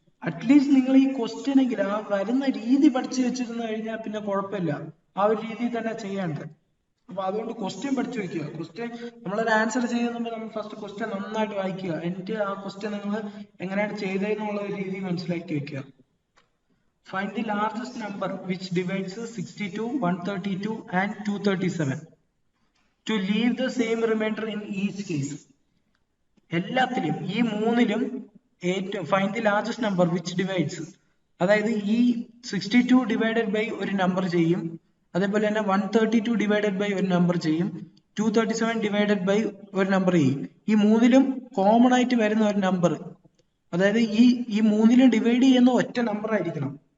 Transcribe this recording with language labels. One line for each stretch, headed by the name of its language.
Malayalam: At least നിങ്ങൾ ഈ question എങ്കിലും ആ വരുന്ന രീതി പഠിച്ചു വെച്ചിരുന്നു കഴിഞ്ഞാൽ പിന്നെ കുഴപ്പമില്ല, ആ ഒരു രീതിയിൽ തന്നെ ചെയ്യേണ്ടത്. അപ്പൊ അതുകൊണ്ട് ക്വസ്റ്റ്യൻ പഠിച്ചു വെക്കുക. ക്വസ്റ്റ്യൻ നമ്മളൊരു ആൻസർ ചെയ്യുന്നുമ്പോൾ നമ്മൾ ഫസ്റ്റ് ക്വസ്റ്റ്യൻ നന്നായിട്ട് വായിക്കുക, എന്നിട്ട് ആ ക്വസ്റ്റ്യൻ നിങ്ങൾ എങ്ങനെയാണ് ചെയ്തതെന്നുള്ള ഒരു രീതി മനസ്സിലാക്കി വെക്കുക.
English: Find the largest number which divides 62, 132 and 237 to leave the same remainder in each case.
Malayalam: എല്ലാത്തിലും ഈ 3-ലും ഏറ്റവും
English: find the largest number which divides,
Malayalam: അതായത് ഈ 62 ഡിവൈഡഡ് ബൈ ഒരു നമ്പർ ചെയ്യും, അതേപോലെ തന്നെ 132 ഡിവൈഡഡ് ബൈ ഒരു നമ്പർ ചെയ്യും, 237 ഡിവൈഡഡ് ബൈ ഒരു നമ്പർ ചെയ്യും. ഈ 3-ലും കോമൺ ആയിട്ട് വരുന്ന ഒരു നമ്പർ, അതായത് ഈ 3-ലും ഡിവൈഡ് ചെയ്യുന്ന ഒറ്റ നമ്പർ ആയിരിക്കണം.